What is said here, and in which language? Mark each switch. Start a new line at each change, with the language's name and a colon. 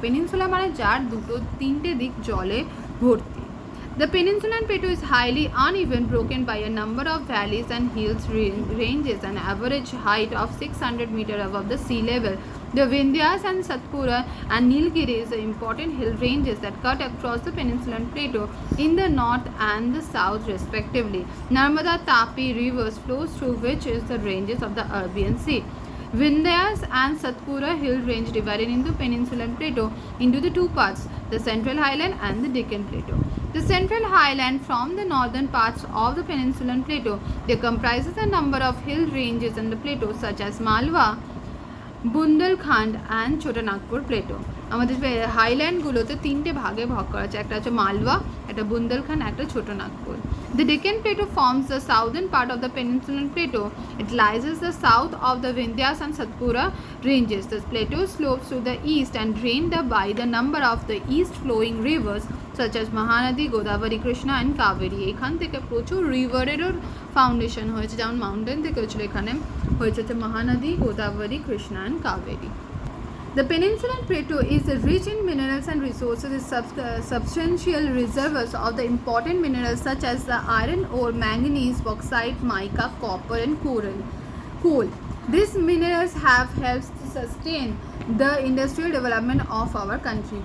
Bangla: Peninsula মানে যার তিনটে দিক জলে ভর্তি।
English: The peninsular plateau is highly uneven, broken by a number of valleys and hills ranges an average height of 600 meters above the sea level. The Vindhyas and Satpura and Nilgiris are important hill ranges that cut across the peninsular plateau in the north and the south respectively. Narmada Tapi rivers flows through which is the ranges of the Arabian Sea. Vindhyas and Satpura hill range divided into peninsular plateau into the two parts, the central highland and the Deccan plateau. The central highland from the northern parts of the peninsular plateau, they comprises a number of hill ranges in the plateau such as Malwa, Bundelkhand and Chotanagpur plateau.
Bangla: আমাদের হাইল্যান্ডগুলোতে তিনটে ভাগে ভাগ করা আছে, একটা হচ্ছে মালওয়া, একটা বুন্দেলখণ্ড, একটা ছোট Nagpur.
English: The Deccan Plateau forms the southern part of the peninsular plateau. It lies in the south of the Vindhyas and Satpura ranges. The plateau slopes to the east and drained by the number of the east flowing rivers such as Mahanadi, Godavari, Krishna and Kaveri.
Bangla: এখান থেকে প্রচুর রিভারেরও foundation হয়েছে, যেমন mountain থেকে হয়েছিল, এখানে হয়েছে হচ্ছে Mahanadi, Godavari, Krishna and Kaveri.
English: The peninsular plateau is rich in minerals and resources with substantial reservoirs of the important minerals such as the iron ore, manganese, bauxite, mica, copper and coal. These minerals have helped to sustain the industrial development of our country.